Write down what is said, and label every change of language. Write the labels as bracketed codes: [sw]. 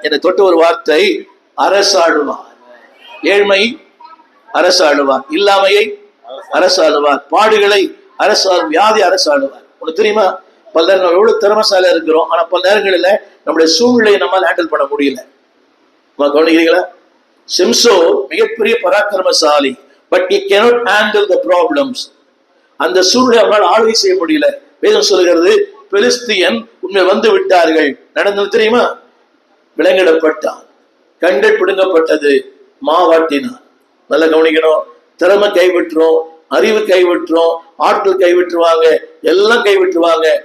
[ta] என்னை தொட்ட ஒரு வார்த்தை, அரசாளுவார். ஏழ்மை அரசாளுவார், இல்லாமையை அரசாளுவார், பாடுகளை அரசாளும், வியாதி அரசாளுவார். உனக்கு தெரியுமா, பல நேரம் நம்ம எவ்வளவு திறமசாலியா இருக்கிறோம், ஆனா பல நேரங்களில் நம்முடைய சூழ்நிலையை நம்மால் ஹேண்டில் பண்ண முடியல. கவனிக்கிறீங்களா? சிம்சோ மிகப்பெரிய பராக்கிரமசாலி, but [en] he cannot handle the problems. [ta] அந்த சூழ்நிலை அவனால் ஆளுகை செய்ய முடியல. வேதம் சொல்லுகிறது, பெலிஸ்தியன் உண்மை வந்து விட்டார்கள். நடந்தது தெரியுமா? விலங்கிடப்பட்டான், கண்கள் பிடுங்கப்பட்டது, மாவாட்டினான். நல்லா கவனிக்கணும். திறமை கைவிட்டுரும், அறிவு கைவிட்டுரும், ஆட்கள் கைவிட்டுருவாங்க, எல்லாம் கைவிட்டுருவாங்க.